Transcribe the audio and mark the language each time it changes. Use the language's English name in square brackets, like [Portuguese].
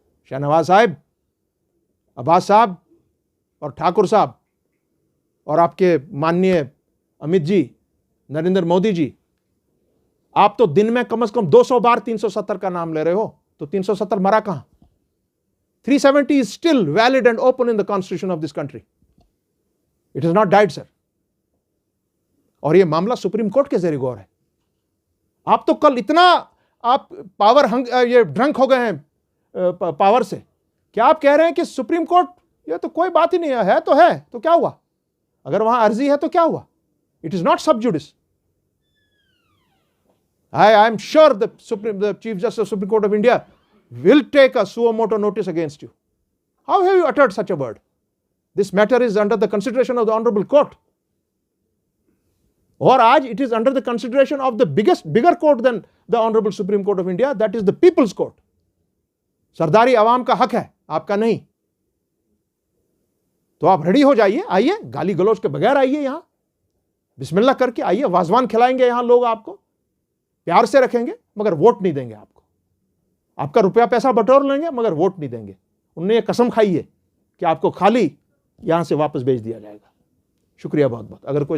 [Hindi] शाहनवाज साहब, अब्बास साहब और ठाकुर साहब और आपके माननीय अमित जी, नरेंद्र मोदी जी, आप तो दिन में कम से कम 200 बार 370 का नाम ले रहे हो, तो 370 मरा कहां? [English] 370 is still valid and open in the constitution of this country. It has not died, sir. [Hindi] और ये मामला सुप्रीम कोर्ट के ज़ेरे गौर है। आप तो कल इतना आप ये ड्रंक हो गए हैं पावर से, क्या आप कह रहे हैं कि सुप्रीम कोर्ट, ये तो कोई बात ही नहीं है तो है, तो क्या हुआ? अगर वहां अर्जी है तो क्या हुआ? [English] It is not sub judice. I am sure the Chief Justice of Supreme Court of India will take a suo motu notice against you. How have you uttered such a word? This matter is under the consideration of the Honorable Court. Or [Hindi] आज [English] it is under the consideration of the bigger court than the Honorable Supreme Court of India, that is the People's Court. [Hindi] सरदारी आवाम का हक है, आपका नहीं। तो आप ready हो जाइए, आइए, गाली गलौज के बगैर आइए, यहां बिस्मिल्लाह करके आइए, वाजवान खिलाएंगे यहां लोग, आपको प्यार से रखेंगे, मगर वोट नहीं देंगे आपको। आपका रुपया पैसा बटोर लेंगे, मगर वोट नहीं देंगे। उन्होंने ये कसम खाई है कि आपको खाली यहां से वापस भेज दिया जाएगा। शुक्रिया बहुत बहुत। अगर कोई